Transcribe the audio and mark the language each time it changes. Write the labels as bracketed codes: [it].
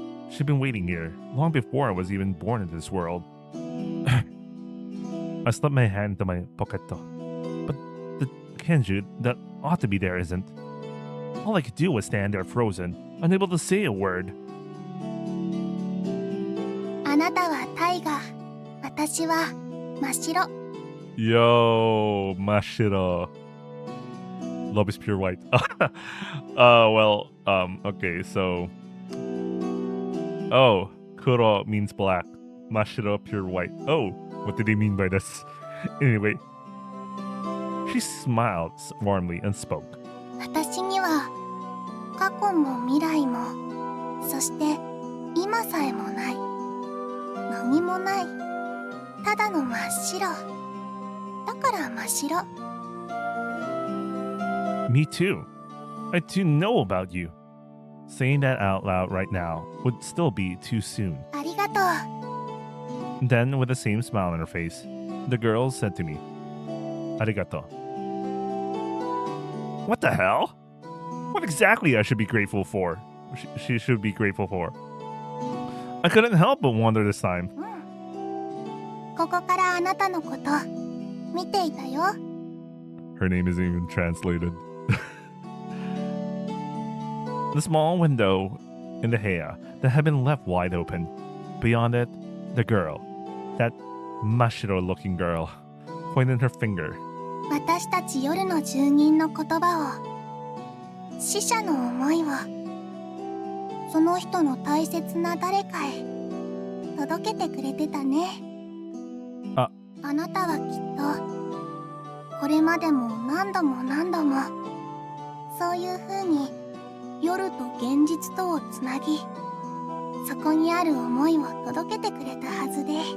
[en] She'd been waiting here long before I was even born into this world. I slipped my hand into my pocket, but the Kenju that ought to be there isn't. All I could do was stand there frozen, unable to say a word. [ja] あなたは大河、私は真っ白。 [en] Yo, Mashiro. Love is pure white. Well, okay, so. Oh, Kuro means black. Mashiro, pure white. Oh, what did they mean by this? Anyway, she smiled warmly and spoke. [ja] 私には過去も未来も、そして今さえもない。何もない。ただの真っ白。だから真っ白。 [en] Me too. I too know about you. Saying that out loud right now would still be too soon. [ja] ありがとう。 [en] Then, with the same smile on her face, the girl said to me, Arigato. What the hell? What exactly I should be grateful for? She should be grateful for. I couldn't help but wonder this time. [ja] ここからあなたのこと見ていたよ。 [en] Her name isn't even translated. The small window in the heya that had been left wide open. Beyond it, the girl. That Mashiro-looking girl, pointing her finger. [ja] 私たち夜の住人の言葉を、死者の思いを、その人の大切な誰かへ届けてくれてたね。あなたはきっとこれまでも何度も何度もそういう風に夜と現実とをつなぎ、そこにある思いを届けてくれたはずで。